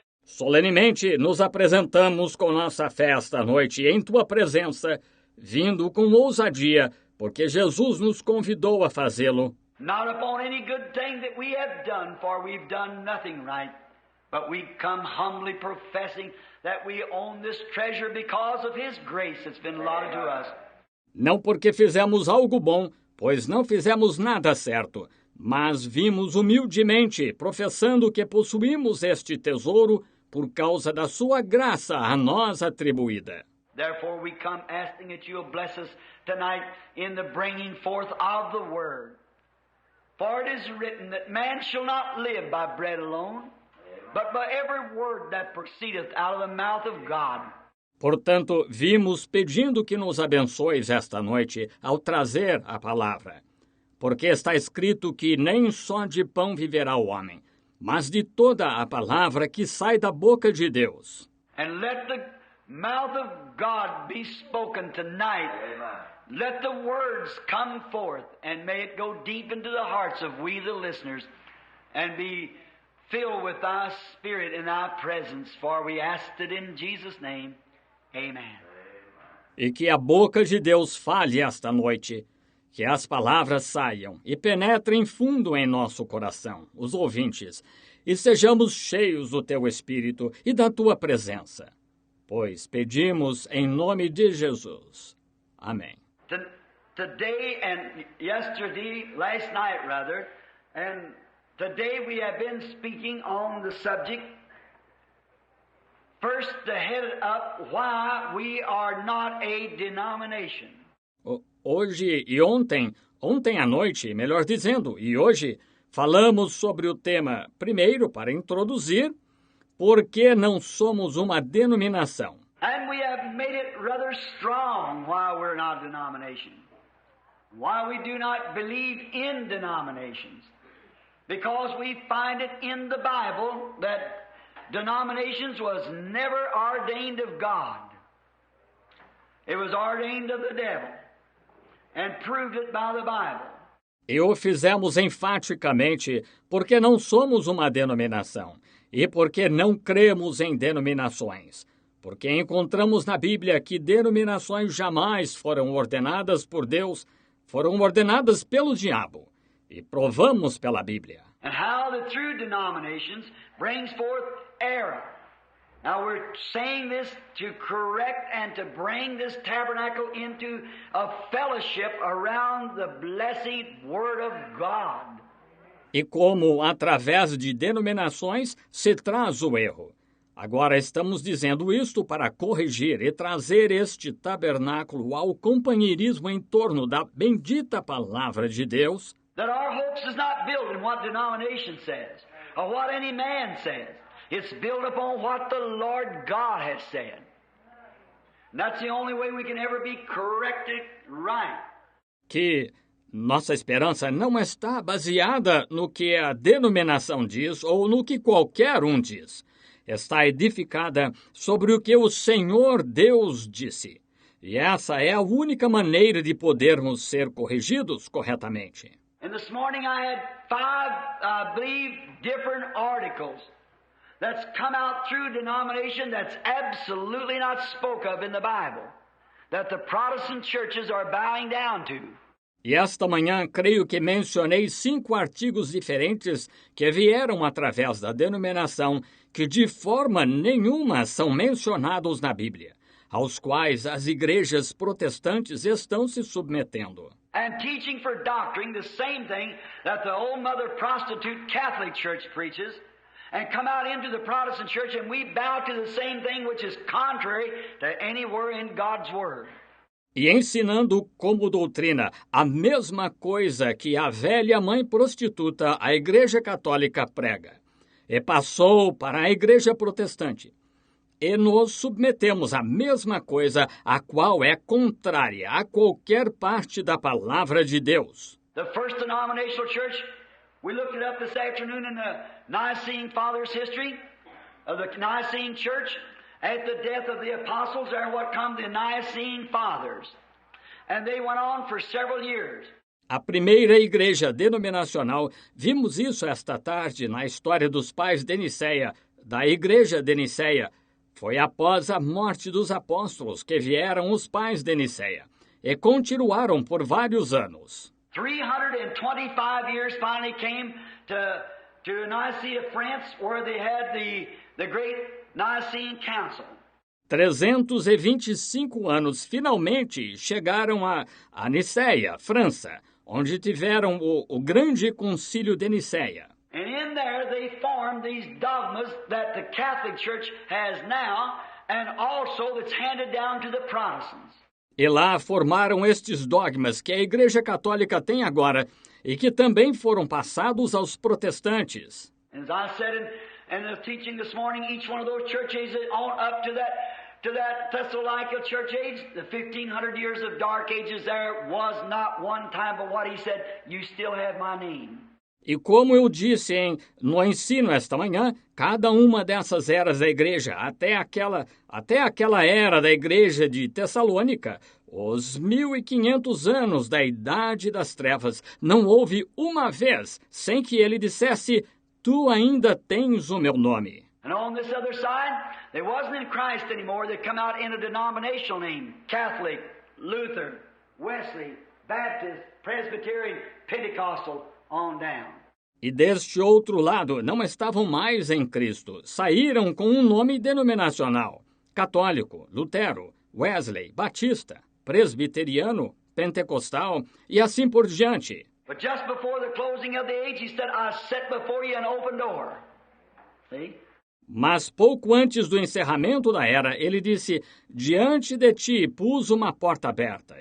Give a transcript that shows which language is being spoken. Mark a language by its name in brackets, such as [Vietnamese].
[Portuguese] Solenemente nos apresentamos com nossa fé esta noite em Tua presença, vindo com ousadia, porque Jesus nos convidou a fazê-lo. [English] Not upon any good thing that we have done, for we've done nothing right. But we come humbly professing that we own this treasure because of His grace that's been allotted to us. [Portuguese] Não porque fizemos algo bom, pois não fizemos nada certo, mas vimos humildemente, professando que possuímos este tesouro por causa da Sua graça a nós atribuída. [English] Therefore we come asking that you'll bless us tonight in the bringing forth of the Word. For it is written that man shall not live by bread alone, but by every word that proceedeth out of the mouth of God. [Portuguese] Portanto, vimos pedindo que nos abençoes esta noite ao trazer a palavra. Porque está escrito que nem só de pão viverá o homem, mas de toda a palavra que sai da boca de Deus. [English] And let the mouth of God be spoken tonight. Let the words come forth, and may it go deep into the hearts of we the listeners, and be filled with Thy Spirit in Thy presence, for we asked it in Jesus' name. Amen. [Portuguese] E que a boca de Deus fale esta noite, que as palavras saiam e penetrem fundo em nosso coração, os ouvintes, e sejamos cheios do Teu Espírito e da Tua presença. Pois pedimos em nome de Jesus. Amém. [English] Today and yesterday, last night rather, and today we have been speaking on the subject, first to head it up, why we are not a denomination. [Portuguese] Hoje e ontem à noite, melhor dizendo, e hoje, falamos sobre o tema, primeiro, para introduzir, por que não somos uma denominação. [English] And we have made it rather strong why we're not a denomination. Why we do not believe in denominations. Because we find it in the Bible that denominations was never ordained of God. It was ordained of the devil. And proved it by the Bible. [Portuguese] E o fizemos enfaticamente porque não somos uma denominação e porque não cremos em denominações. Porque encontramos na Bíblia que denominações jamais foram ordenadas por Deus, foram ordenadas pelo diabo. E provamos pela Bíblia. [English] And how that through denominations brings forth error. Now we're saying this to correct and to bring this tabernacle into a fellowship around the blessed Word of God. [Portuguese] E como, através de denominações, se traz o erro. Agora estamos dizendo isto para corrigir e trazer este tabernáculo ao companheirismo em torno da bendita palavra de Deus. [English] That our hopes is not built in what denomination says, or what any man says. It's built upon what the Lord God has said. And that's the only way we can ever be corrected right. [Portuguese] Que nossa esperança não está baseada no que a denominação diz ou no que qualquer um diz. Está edificada sobre o que o Senhor Deus disse. E essa é a única maneira de podermos ser corrigidos corretamente. [English] And this morning I had 5, I believe, different articles that's come out through denomination that's absolutely not spoke of in the Bible. that the Protestant churches are bowing down to. [Portuguese] E esta manhã, creio que mencionei 5 artigos diferentes que vieram através da denominação que de forma nenhuma são mencionados na Bíblia, aos quais as igrejas protestantes estão se submetendo. [English] And teaching for doctrine the same thing that the old mother prostitute Catholic Church preaches, and come out into the Protestant church and we bow to the same thing which is contrary to anywhere in God's Word. [Portuguese] E ensinando como doutrina a mesma coisa que a velha mãe prostituta, a Igreja Católica, prega. E passou para a Igreja Protestante. E nos submetemos à mesma coisa, a qual é contrária a qualquer parte da palavra de Deus. [English] The first denominational church, we looked it up this afternoon in the Nicene Fathers' history of the Nicene Church. At the death of the apostles, there what come the Nicene Fathers. And they went on for several years. [Portuguese] A primeira igreja denominacional, vimos isso esta tarde na história dos pais de Nicéia, da igreja de Nicéia. Foi após a morte dos apóstolos que vieram os pais de Nicéia, e continuaram por vários anos. [English] 325 years finally came to Nicaea, France, where they had the great Nicene Council. [Portuguese] 325 anos finalmente chegaram a Nicéia, França, onde tiveram o grande concílio de Nicéia. [English] And in there they formed these dogmas that the Catholic Church has now and also that's handed down to the Protestants. [Portuguese] E lá formaram estes dogmas que a Igreja Católica tem agora e que também foram passados aos protestantes. [English] As I said in the teaching this morning, each one of those church ages on up to that Thessalonica church age, the 1500 years of dark ages, there was not one time but what he said, you still have my name. [Portuguese] E como eu disse no ensino esta manhã, cada uma dessas eras da igreja, até aquela era da igreja de Tessalônica, os 1500 anos da Idade das Trevas, não houve uma vez sem que ele dissesse, tu ainda tens o meu nome. [English] And on this other side, they wasn't in Christ anymore. They come out in a denominational name, Catholic, Luther, Wesley, Baptist, Presbyterian, Pentecostal, on down. [Portuguese] E deste outro lado, não estavam mais em Cristo. Saíram com um nome denominacional. Católico, Lutero, Wesley, Batista, Presbiteriano, Pentecostal e assim por diante. [English] But just before the closing of the age, he said, I set before you an open door. See? [Portuguese] Mas pouco antes do encerramento da era, ele disse, diante de ti pus uma porta aberta.